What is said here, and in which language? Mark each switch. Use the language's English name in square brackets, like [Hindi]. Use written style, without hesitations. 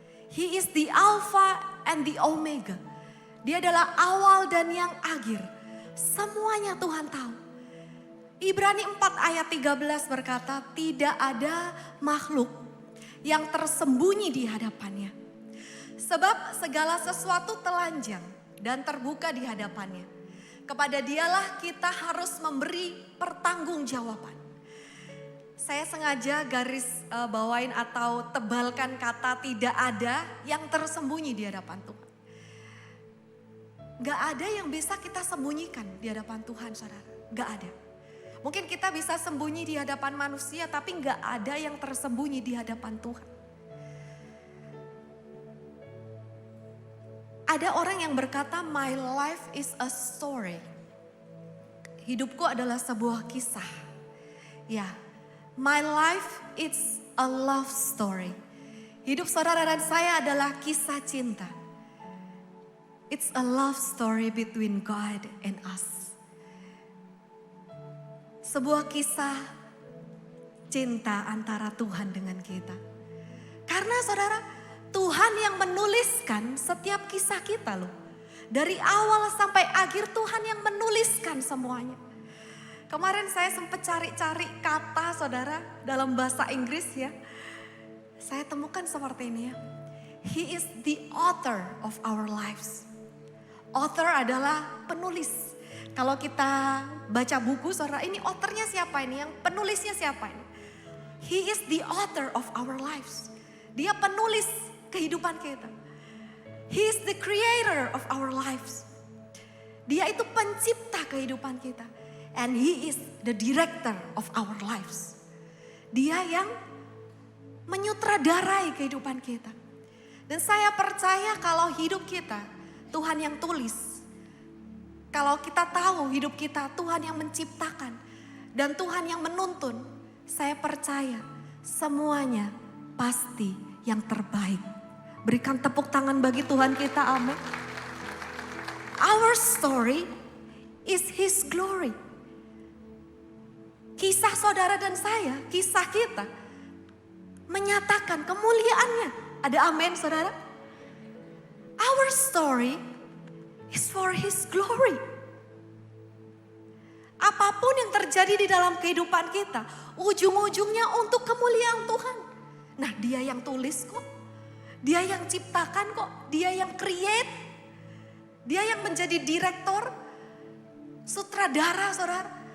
[English] He is the Alpha and the Omega. [Indonesian] Dia adalah awal dan yang akhir. Semuanya Tuhan tahu. Ibrani 4 ayat 13 berkata, tidak ada makhluk yang tersembunyi di hadapannya. Sebab segala sesuatu telanjang dan terbuka di hadapannya. Kepada Dialah kita harus memberi pertanggungjawaban. Saya sengaja garis bawain atau tebalkan kata tidak ada yang tersembunyi di hadapan Tuhan. Gak ada yang bisa kita sembunyikan di hadapan Tuhan saudara. Gak ada. Mungkin kita bisa sembunyi di hadapan manusia tapi gak ada yang tersembunyi di hadapan Tuhan. Ada orang yang berkata [English] my life is a story. [Indonesian] Hidupku adalah sebuah kisah. Ya. [English] My life it's a love story. [Indonesian] Hidup saudara dan saya adalah kisah cinta. [English] It's a love story between God and us. [Indonesian] Sebuah kisah cinta antara Tuhan dengan kita. Karena saudara, Tuhan yang menuliskan setiap kisah kita loh. Dari awal sampai akhir Tuhan yang menuliskan semuanya. Kemarin saya sempat cari-cari kata saudara dalam bahasa Inggris ya. Saya temukan seperti ini ya. [English] He is the author of our lives. [Indonesian] Author adalah penulis. Kalau kita baca buku saudara, ini authornya siapa ini? Yang penulisnya siapa ini? [English] He is the author of our lives. [Indonesian] Dia penulis kehidupan kita. [English] He is the creator of our lives. [Indonesian] Dia itu pencipta kehidupan kita. [English] And He is the director of our lives. [Indonesian] Dia yang menyutradarai kehidupan kita. Dan saya percaya kalau hidup kita Tuhan yang tulis. Kalau kita tahu hidup kita Tuhan yang menciptakan dan Tuhan yang menuntun, saya percaya semuanya pasti yang terbaik. Berikan tepuk tangan bagi Tuhan kita, amin. [English] Our story is His glory. [Indonesian] Kisah saudara dan saya, kisah kita menyatakan kemuliaannya. Ada amin saudara? [English] Our story is for His glory. [Indonesian] Apapun yang terjadi di dalam kehidupan kita, ujung-ujungnya untuk kemuliaan Tuhan. Nah, Dia yang tulis kok. Dia yang ciptakan kok. Dia yang create. Dia yang menjadi direktor, sutradara saudara.